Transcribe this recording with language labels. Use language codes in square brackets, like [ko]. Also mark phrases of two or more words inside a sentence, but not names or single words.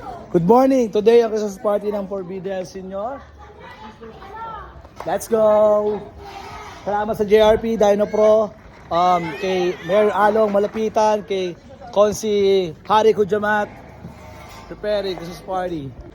[en] Good morning! Today ang Christmas party ng Forbidden Senior. Let's go! [tl] Salamat sa JRP, Dino Pro, kay Mayor Along Malapitan, kay Konsi Hari Kujamat, [en] preparing Christmas party.